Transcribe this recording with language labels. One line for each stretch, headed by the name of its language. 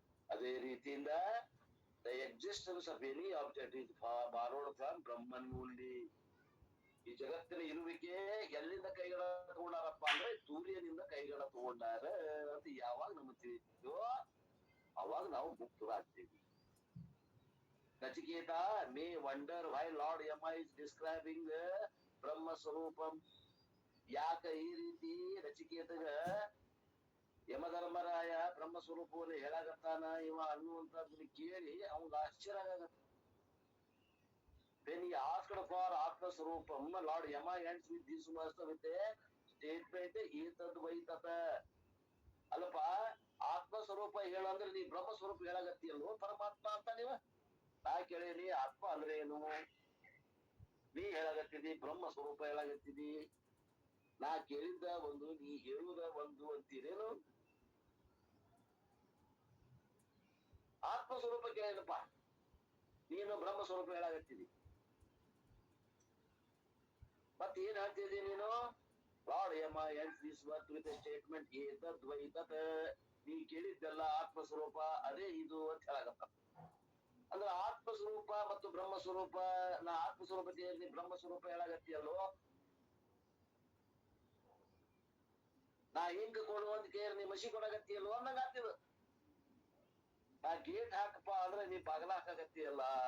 Kannada: ಅದೇ ರೀತಿಯಿಂದ
English: the existence of any object is borrowed from Brahman only.
Kannada: ಈ ಜಗತ್ತಿನ ಇರುವಿಕೆ ಎಲ್ಲಿಂದ ಕೈಗಳ ತಗೊಂಡಾರಪ್ಪ ಅಂದ್ರೆ ಸೂರ್ಯನಿಂದ ಕೈಗಳ ತಗೊಂಡಾರ ಅಂತ ಯಾವಾಗ ನಮಗೆ ತಿಳಿತೋ ಅವಾಗ ನಾವು ಮುಕ್ತರಾಗ್ತೀವಿ.
English: Nachiketa may wonder why Lord Yama is describing Brahma ಸ್ವರೂಪಂ.
Kannada: ಯಾಕ ಈ ರೀತಿ ನಚಿಕೇತಗ ಯಮಧರ್ಮರಾಯ ಬ್ರಹ್ಮ ಸ್ವರೂಪವನ್ನು ಹೇಳಾಗತ್ತಾನ ಇವ ಅನ್ನುವಂಥದ್ದನ್ನ ಕೇಳಿ ಅವಂಗ ಆಶ್ಚರ್ಯ ಆಗತ್ತ.
English: When he asked for Atma Swarupam, Lord Yama ends with this verse with a statement, Etad Vaitata.
Kannada: ಅಲ್ಲಪ್ಪ, ಆತ್ಮ ಸ್ವರೂಪ ಹೇಳಂದ್ರೆ ನೀ ಬ್ರಹ್ಮ ಸ್ವರೂಪ ಹೇಳಾಗತ್ತಿಯಲ್ವ ಪರಮಾತ್ಮ ಅಂತ ನೀವ? ನಾ ಕೇಳೇನಿ ಆತ್ಮ ಅಂದ್ರೆ ಏನು? ನೀ ಹೇಳಾಗತ್ತಿದಿ ಬ್ರಹ್ಮ ಸ್ವರೂಪ ಹೇಳಾಗತ್ತಿದಿ. ನಾ ಕೇಳಿದ್ದ ಒಂದು, ನೀ ಹೇಳುವುದ ಒಂದು ಅಂತೀರೇನು? ಆತ್ಮ ಸ್ವರೂಪ ಕೇಳಿದಪ್ಪ, ನೀನು ಬ್ರಹ್ಮ ಸ್ವರೂಪ ಹೇಳಾಗತ್ತಿದಿ. ಮತ್ ಏನ್ ಹೇಳ್ತಿದ್ದಿ ನೀನು?
English: Lord Yama ends this verse with a statement, ಏತದ್ ದ್ವೈತತ್.
Kannada: ನೀ ಕೇಳಿದ್ದೆಲ್ಲ ಆತ್ಮ ಸ್ವರೂಪ ಅದೇ ಇದು ಅಂತ ಹೇಳಾಗತ್ತ. ಅಂದ್ರೆ ಆತ್ಮ ಸ್ವರೂಪ ಮತ್ತು ಬ್ರಹ್ಮ ಸ್ವರೂಪ, ನಾ ಆತ್ಮ ಸ್ವರೂಪ ನೀ ಬ್ರಹ್ಮ ಸ್ವರೂಪ ಹೇಳಾಗತ್ತಿಯಲ್ಲೋ? ನಾ ಹಿಂಗ ಕೊಡುವಂತ ಕೇಳಿ ನೀ ಮಸಿ ಕೊಡಾಗತ್ತಿಯಲ್ಲೋ ಅನ್ನಂಗ ಆಗ್ತಿದ. ನಾ ಗೇಟ್ ಹಾಕಪ್ಪ ಅಂದ್ರೆ ನೀ ಬಾಗಲ ಹಾಕಾಗತ್ತಿಯಲ್ಲ.